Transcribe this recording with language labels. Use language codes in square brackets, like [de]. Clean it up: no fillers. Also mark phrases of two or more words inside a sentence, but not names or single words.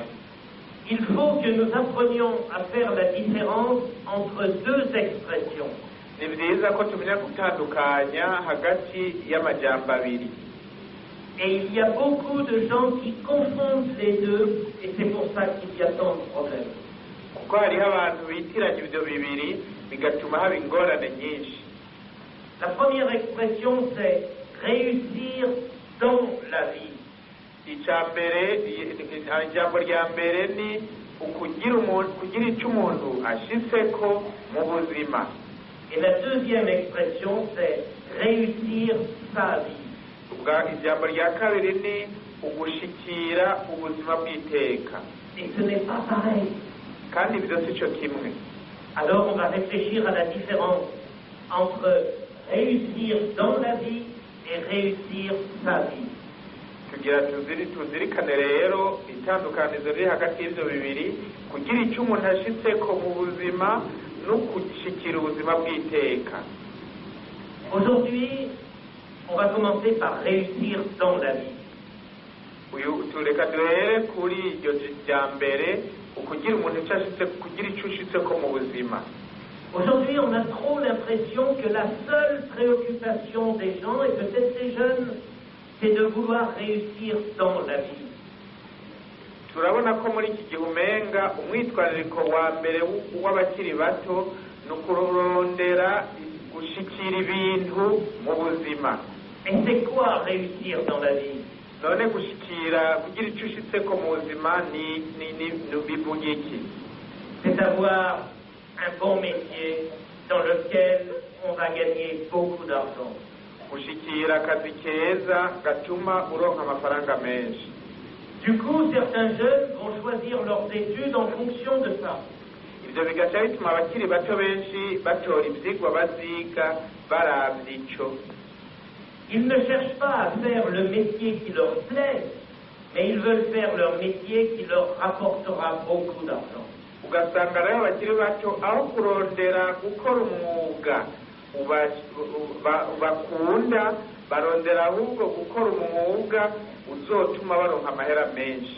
[fr] Il faut que nous apprenions à faire la différence entre deux expressions. [rn] Ni byiza ko tumenya gutandukanya hagati y'amajambo abiri. [fr] Et il y a beaucoup de gens qui confondent les deux, et c'est pour ça qu'il y a tant de problèmes. [rn] Kuko hariho abantu bitiranya ibyo bibiri bigatuma haba ingorane nyinshi. [fr] La première expression, c'est réussir dans la vie. [rn] Ijambo rya mbere ni kugira icyo umuntu ashitseko mu buzima. [fr] Et la deuxième expression, c'est réussir sa vie. [rn] Ijambo rya kabiri ni ugushikira ubuzima bw'iteka. [fr] Et ce n'est pas pareil. [rn] kandi ibyo si cyo kimwe. [fr] Alors on va réfléchir à la différence entre réussir dans la vie et réussir sa vie. [rn] Tugira tuzirikane rero itandukanizo riri hagati y'ibyo bibiri, kugira icyo umuntu ashitseko mu buzima no gushikira ubuzima bw'iteka. [fr] Aujourd'hui, on va commencer par réussir dans la vie. [rn] Tureka duhere kuri iryo rya mbere, ukugira umuntu kugira icyo ushitseko mu buzima. [fr] Aujourd'hui, on a trop l'impression que la seule préoccupation des gens, et peut-être des jeunes, c'est de vouloir réussir dans la vie. [rn] Turabona ko muri iki gihe umenga umwitwarariko wa mbere w'abakiri bato ni ukurondera gushikira ibintu mu buzima. [fr] Et c'est quoi réussir dans la vie? [rn] None gushikira kugira icyo ushitseko mu buzima ni bivuga iki? [fr] C'est avoir un bon métier dans lequel on va gagner beaucoup d'argent. [rn] Gushikira akazi keza gatuma uronka amafaranga menshi. [fr] Du coup, certains jeunes vont choisir leurs études en fonction de ça. [rn] Ibyo bigaca bituma abakiri bato benshi batora ivyigwa baziga baravye ico. [fr] Ils ne cherchent pas à faire le métier qui leur plaît, mais ils veulent faire leur métier qui leur rapportera beaucoup d'argent. [rn] Ugasanga rero abakiri bato aho kurondera gukora umwuga bakunda, barondera ahubwo gukora umwuga uzotuma baronka amahera menshi.